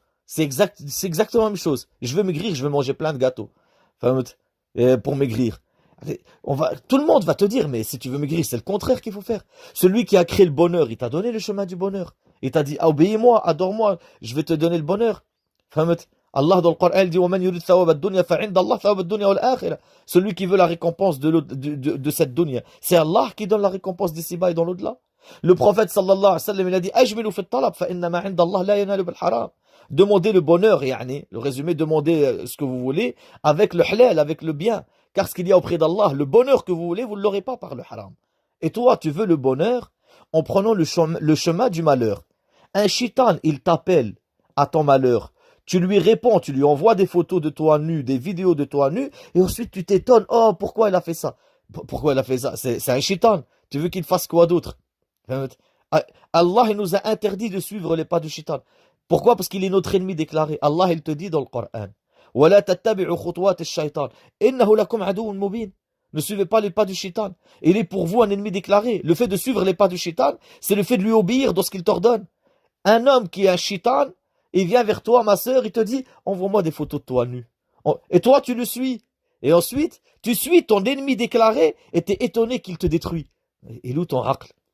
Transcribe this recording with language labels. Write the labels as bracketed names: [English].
[French] C'est exactement la même chose. Je veux maigrir, je veux manger plein de gâteaux. Pour maigrir. Tout le monde va te dire, mais si tu veux maigrir, c'est le contraire qu'il faut faire. Celui qui a créé le bonheur, il t'a donné le chemin du bonheur. Il t'a dit, obéis-moi, adore-moi, je vais te donner le bonheur. Allah dans le Coran dit [Arabic] وَمَنْ يُرِدْ ثَوَابَ الدُّنْيَا فَعِنْدَ اللَّهِ ثَوَابَ الدُّنْيا وَالْآخِرَةِ. [French] Celui qui veut la récompense de cette dunya, c'est Allah qui donne la récompense d'ici-bas et dans l'au-delà. Le prophète sallallahu alayhi wa sallam, il a dit [Arabic] أَجْمِلُوا فِي الطَّلَبِ فَإِنَّمَا عِنْدَ اللَّهِ لَا يَنَالُ بِالْحَرَامِ. [French] Demandez le bonheur, le résumé, demandez ce que vous voulez avec le halal, avec le bien. Car ce qu'il y a auprès d'Allah, le bonheur que vous voulez, vous ne l'aurez pas par le haram. Et toi, tu veux le bonheur en prenant le chemin du malheur. Un shaitan, il t'appelle à ton malheur. Tu lui réponds, tu lui envoies des photos de toi nu, des vidéos de toi nu, et ensuite tu t'étonnes, oh, pourquoi il a fait ça? Pourquoi il a fait ça? C'est un shaitan. Tu veux qu'il fasse quoi d'autre? Allah il nous a interdit de suivre les pas du shaitan. Pourquoi? Parce qu'il est notre ennemi déclaré. Allah il te dit dans le Coran, [Arabic] وَلَا تَتَّبِعُوا خُطُوَاتِ الشَّيْطَانِ إِنَّهُ لَكُمْ عَدُوٌّ مُبِينٌ. [French] Ne suivez pas les pas du shaitan. Il est pour vous un ennemi déclaré. Le fait de suivre les pas du shaitan, c'est le fait de lui obéir dans ce qu'il t'ordonne. Un homme qui est un shaitan, il vient vers toi, ma sœur, il te dit, envoie-moi des photos de toi nu. Et toi, tu le suis. Et ensuite, tu suis ton ennemi déclaré et t'es étonné qu'il te détruit. Et où ton aql?